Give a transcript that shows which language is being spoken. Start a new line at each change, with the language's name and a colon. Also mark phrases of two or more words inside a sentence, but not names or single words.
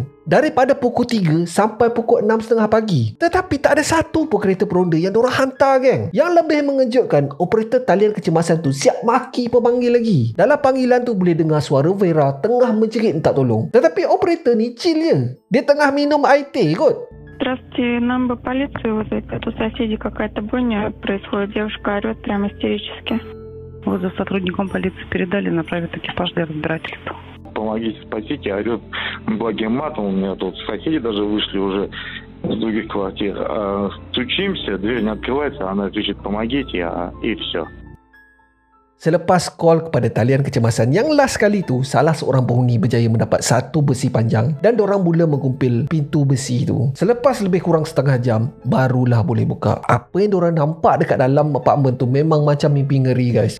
Malay: Daripada pukul 3 sampai pukul 6.30 pagi. Tetapi tak ada satu pun kereta peronda yang diorang hantar geng. Yang lebih mengejutkan, operator talian kecemasan tu siap maki pemanggil lagi. Dalam panggilan tu boleh dengar suara Vera tengah menjerit minta tolong. Tetapi operator ni chill je. Dia tengah minum air teh kot.
Russian: Здравствуйте, нам бы полицию вызвать. А тут соседи какая-то бойня происходит. Девушка орет прям истерически. Вызов сотрудникам полиции передали, направят экипаж для разбирательства. Помогите, спасите, орет благим матом. У меня тут соседи даже вышли уже с других квартир. Стучимся, дверь не открывается, она кричит «помогите», и все.
Malay: Selepas call kepada talian kecemasan yang last kali tu, salah seorang penghuni berjaya mendapat satu besi panjang dan dorang mula mengumpil pintu besi tu. Selepas lebih kurang setengah jam, barulah boleh buka. Apa yang dorang nampak dekat dalam apartmen tu memang macam mimpi ngeri guys.